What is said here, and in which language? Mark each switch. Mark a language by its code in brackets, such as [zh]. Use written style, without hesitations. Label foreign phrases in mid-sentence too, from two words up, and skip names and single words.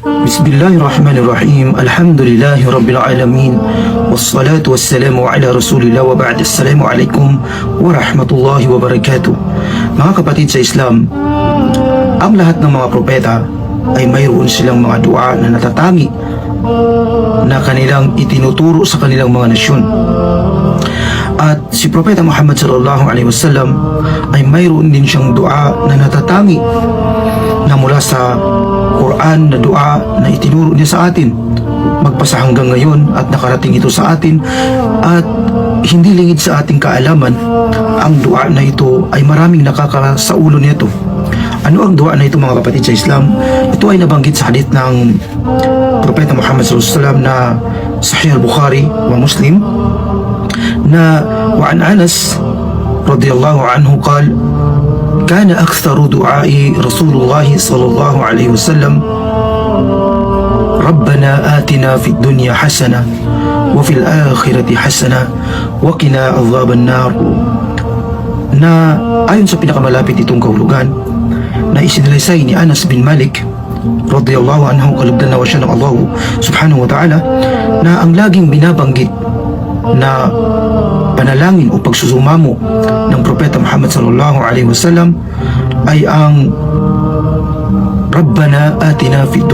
[ar] بسم الله الرحمن الرحيم. الحمد لله رب العالمين. والصلاة والسلام على رسول الله وبعد. السلام عليكم ورحمة الله وبركاته. [tl] Mga kapatid sa Islam, ang lahat ng mga propeta ay mayroon silang mga dua na natatangi na kanilang itinuturo sa kanilang mga nasyon. At si Propeta Muhammad [ar] صلى الله عليه وسلم [tl] ay mayroon din siyang dua na natatangi na mula sa Quran na dua na itinuro niya sa atin magpasa hanggang ngayon at nakarating ito sa atin, at hindi lingid sa ating kaalaman ang dua na ito ay maraming nakakasaulo nito. Ano ang dua na ito, mga kapatid sa Islam? Ito ay nabanggit sa hadith ng Propeta Muhammad [ar] صلى الله عليه وسلم [tl] na Sahih al-Bukhari wa Muslim na [ar] وعن أنس رضي الله عنه قال كان أكثر دعاء رسول الله صلى الله عليه وسلم ربنا آتنا في الدنيا حسنة وفي الآخرة حسنة وقنا عذاب النار. [tl] Na ayon sa pinakamalapit itong kahulugan na isinalaysay ni Anas bin Malik [ar] رضي الله عنه, [tl] kalugdan nawa siya ng Allah [ar] سبحانه وتعالى, [tl] na ang laging binabanggit na panalangin o pagsusumamo ng Propeta Muhammad [ar] صلى الله عليه وسلم [tl] ay ang [ar] ربنا آتنا في الدنيا